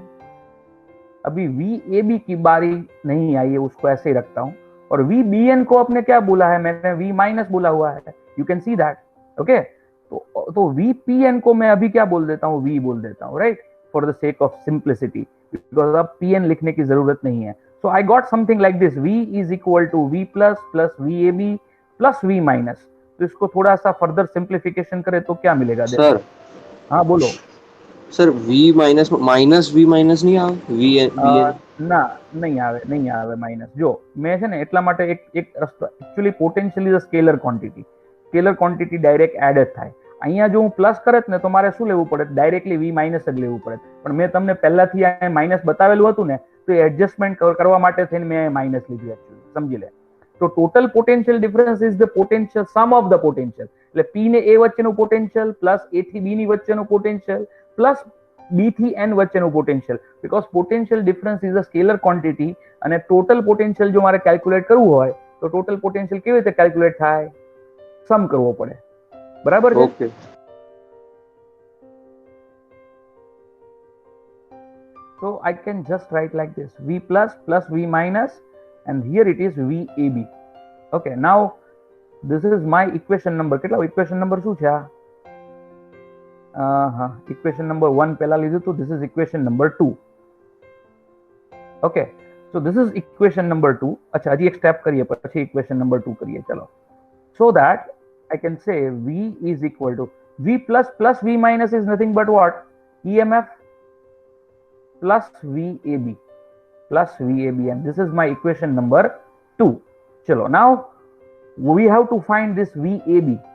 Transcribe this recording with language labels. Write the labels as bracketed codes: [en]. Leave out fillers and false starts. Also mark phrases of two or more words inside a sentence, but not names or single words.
[hi] अभी VAB की बारी नहीं आई है, उसको ऐसे ही रखता हूं. और VBN को अपने क्या बोला है? मैंने V माइनस बोला हुआ है. [en] You can see that. [hi] ओके, तो VPN को मैं अभी क्या बोल देता हूँ? V बोल देता हूँ, राइट, [en] for the sake of simplicity, because [hi] अब PN लिखने की जरूरत नहीं है. [en] So I got something like this: V is equal to V plus VAB plus V minus. [hi] तो इसको थोड़ा सा फर्दर सिंप्लीफिकेशन करें तो क्या मिलेगा? सर. हाँ बोलो सर, V माइनस V माइनस नहीं આવે? [gu] ના નહીં આવે માઇનસ. જો મેં છે ને એટલા માટે એક રસ્તો, एक्चुअली [en] potential is a scalar quantity. scalar quantity direct add [gu] જ થાય. અહીંયા જો હું પ્લસ કરત ને તો મારે શું લેવું પડે? ડાયરેક્ટલી V માઇનસ જ લેવું પડે. પણ મેં તમને પહેલાથી આ માઇનસ બતાવેલું હતું ને, તો એડજસ્ટમેન્ટ કરવા માટે થઈને મેં માઇનસ લીધું. एक्चुअली સમજી લે. [en] તો total potential difference is the potential sum of the potential. [gu] એટલે P ને A વચ્ચેનું પોટેન્શિયલ પ્લસ A થી B ની વચ્ચેનું પોટેન્શિયલ પ્લસ B થી N વચ્ચેનું પોટેન્શિયલ. [en] because potential difference is a scalar quantity, [gu] અને [en] total potential [gu] જો મારે કેલ્ક્યુલેટ કરવું હોય તો [en] total potential [gu] કેવી રીતે કેલ્ક્યુલેટ થાય? સમ કરવો પડે. બરાબર છે? ઓકે. [en] So I can just write like this: V plus plus V minus, and here it is VAB. Okay, now this is my equation number. [gu] કેટલા [en] equation number [gu] શું છે? [en] equation number 1 [gu] પહેલા લીધું તો [en] this is equation number 2. Okay, so this is equation number 2. [gu] अच्छा, હજી એક સ્ટેપ કરીએ પછી [en] equation number 2 [gu] કરીએ. ચલો, [en] so that I can say V is equal to V plus plus V minus is nothing but what? EMF plus VAB, and this is my equation number 2. Chalo, now we have to find this VAB.